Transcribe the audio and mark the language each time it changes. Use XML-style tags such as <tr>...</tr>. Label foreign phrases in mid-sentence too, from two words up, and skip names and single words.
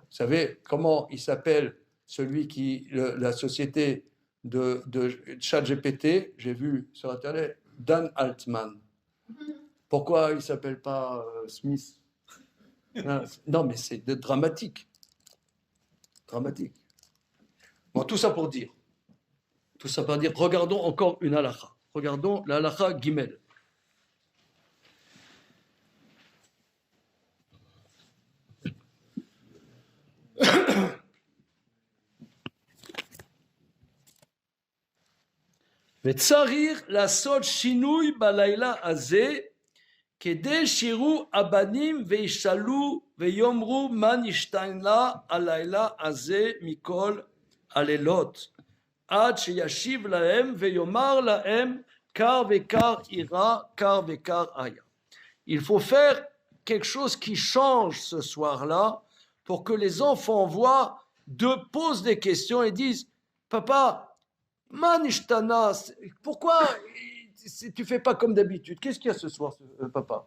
<fr>savez comment il s'appelle celui qui, la société de ChatGPT, j'ai vu sur Internet, Dan Altman. Pourquoi il ne s'appelle pas Smith? Non, mais c'est dramatique. Dramatique. Bon, tout ça pour dire, regardons encore une halakha. Regardons la halakha Gimel.</fr> <he>וצריך לעשות שינוי בלילה הזה, כדי שיראו הבנים וישאלו ויאמרו מה נשתנה הלילה הזה מכל הלילות, עד שישיב להם ויאמר להם קר וקר אירע, קר וקר היה.</he> <fr>Il faut faire quelque chose qui change ce soir-là pour que les enfants voient, posent des questions et disent « Papa, Manishtana, pourquoi tu fais pas comme d'habitude? Qu'est-ce qu'il y a ce soir, papa?</fr>